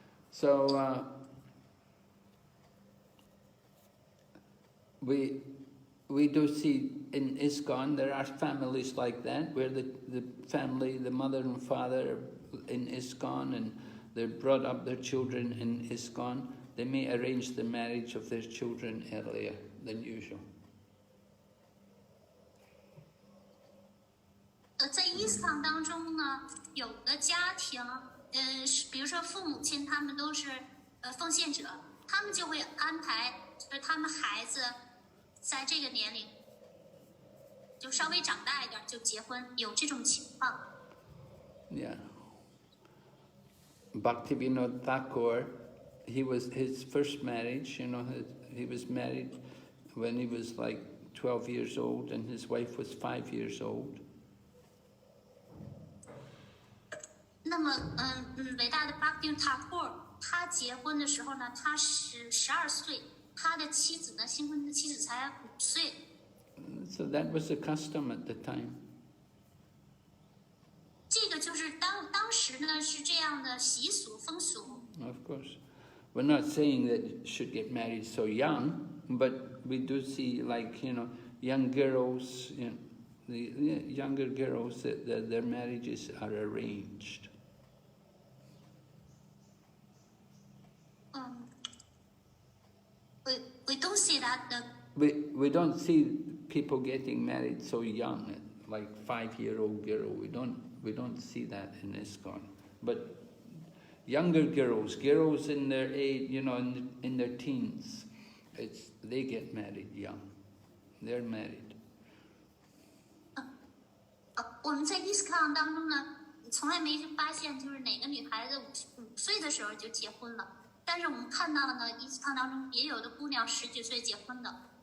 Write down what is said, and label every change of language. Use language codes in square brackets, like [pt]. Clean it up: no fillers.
[en] So we do see in ISKCON there are families like that where the family, the mother and father in ISKCON, and they've brought up their children in ISKCON. They may arrange the marriage of their children earlier than usual. [zh] 在ISKCON当中呢，有的家庭，比如说父母亲他们都是奉献者，他们就会安排，就是他们孩子在这个年龄就稍微长大一点就结婚，有这种情况。 [en] Yeah. Bhaktivinoda Thakur, his first marriage, he was married when he was like 12 years old and his wife was 5 years old. [zh] 那么，伟大的 Bhaktivinoda Thakur， 他结婚的时候呢，他是12岁，他的妻子呢，新婚的妻子才5岁。 [en] So that was the custom at the time. [zh] 这个就是当时呢是这样的习俗风俗。 [en] Of course. We're not saying that you should get married so young, but we do see young girls, the younger girls, that their marriages are arranged. We don't see that. We don't see people getting married so young, like 5-year-old girl. We don't see that in ISKCON. But younger girls in their age, in their teens, they get married young. They're married. [zh] 我们在 ISKCON 当中呢，从来没发现就是哪个女孩子5岁的时候就结婚了。但是我们看到了呢 ，ISKCON 当中也有的姑娘10几岁结婚的。